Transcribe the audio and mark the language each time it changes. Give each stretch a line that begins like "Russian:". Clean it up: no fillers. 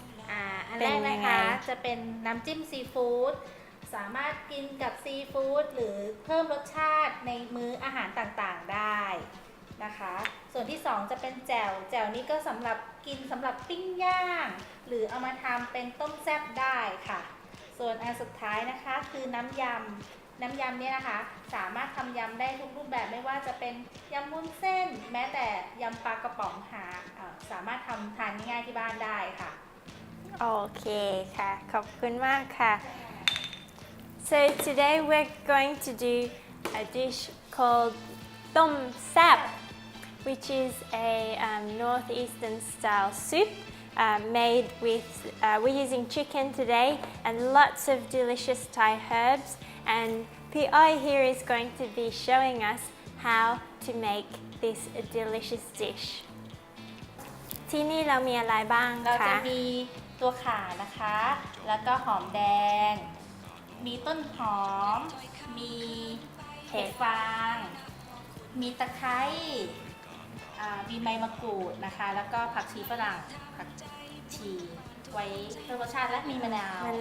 Thai: อันแรกนะคะจะเป็นน้ำจิ้มซีฟู้ดสามารถกินกับซีฟู้ดหรือเพิ่มรสชาติในมื้ออาหารต่างๆได้นะคะส่วนที่2จะเป็นแจ่วนี้ก็สำหรับกินสำหรับปิ้งย่างหรือเอามาทำเป็นต้มแซ่บได้ค่ะส่วนอันสุดท้ายนะคะคือน้ำยำเนี่ยนะคะสามารถทำยำได้ทุกรูปแบบไม่ว่าจะเป็นยำวุ้นเส้นแม้แต่ยำปลากระป๋องสามารถทำทานง่ายๆที่บ้านได้ค่ะ โอเคค่ะขอบคุณมากค่ะ
English: So today we're going to do a dish called Tom Saap, which is a northeastern style soup made with, we're using chicken today and lots of delicious Thai herbs, and P.I. here is going to be showing us how to make this delicious dish.
Thai: ที่นี่เรามีอะไรบ้าง เราจะ คะ มีตัวข่านะคะแล้วก็หอมแดงมีต้นหอมมีเห็ดฟางมีตะไคร้มีใบมะกรูดนะคะแล้วก็ผักชีฝรั่งผักชีไว้เพิ่มรสชาติและมีมะนาว